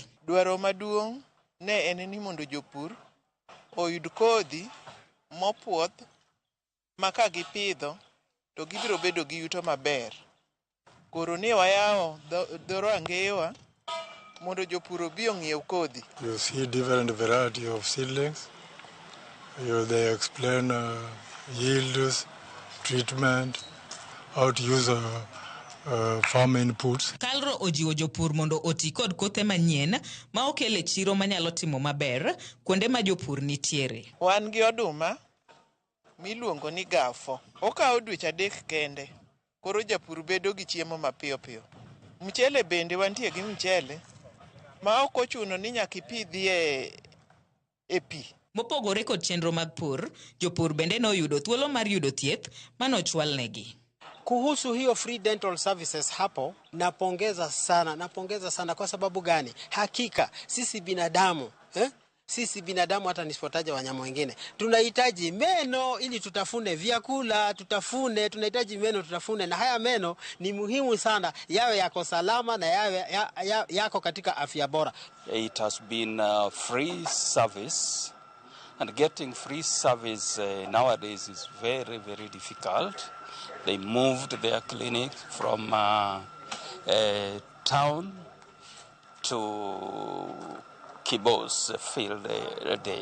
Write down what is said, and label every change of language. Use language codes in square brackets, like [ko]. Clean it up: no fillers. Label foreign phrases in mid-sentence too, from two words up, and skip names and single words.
[luo] Dwaro maduong' ne en ni mondo jopur oyud kodhi mopuodh ma ka gipidho to gibiro bedo gi yuto maber. Koro ne wayawo dhoro angewa mondo jopur obi ong'iew kodhi. [en] You see different variety of seedlings. They explain yields, treatment, how to use farm inputs. [luo] KALRO ojiwo jopur mondo oti kod kothe manyien ma okele chiro manyalo timo maber kuonde ma jopur nitiere. Wan gi oduma miluongo ni gafo. Okawo dweche 3 kende. Koro japur bedo gi chiemo mapiyo piyo. Mchele bende wantie gi mchele ma ok ochuno ni nyaka ipidhie e pi. Mopogore kod chenro mag pur, jopur bende no yudo thuolo mar yudo thieth manochwal negi. [sw] Kuhusu hiyo [en] free dental services [sw] hapo, napongeza sana kwa sababu gani? Hakika sisi binadamu hata nisipotaja wanyama wengine tunahitaji meno ili tutafune vyakula, tunahitaji meno tutafune, na haya meno ni muhimu sana yawe yako salama na yawe yako katika afya bora. [en] It has been a free service, and getting free service nowadays is very, very difficult. They moved their clinic from town to Kibos field a day.